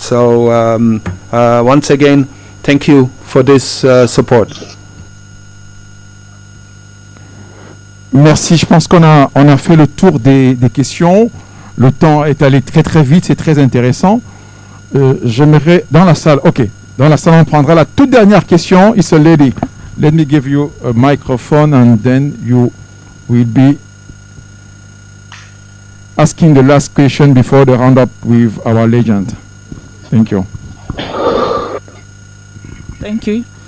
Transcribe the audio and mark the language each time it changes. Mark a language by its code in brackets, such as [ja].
[en] So once again, thank you for this support. [fr] Merci, je pense qu'on a fait le tour des questions. Le temps est allé très vite, c'est très intéressant. J'aimerais, dans la salle, on prendra la toute dernière question. [en] It's a lady. Let me give you a microphone and then you will be asking the last question before the roundup with our legend. Thank you. Thank you.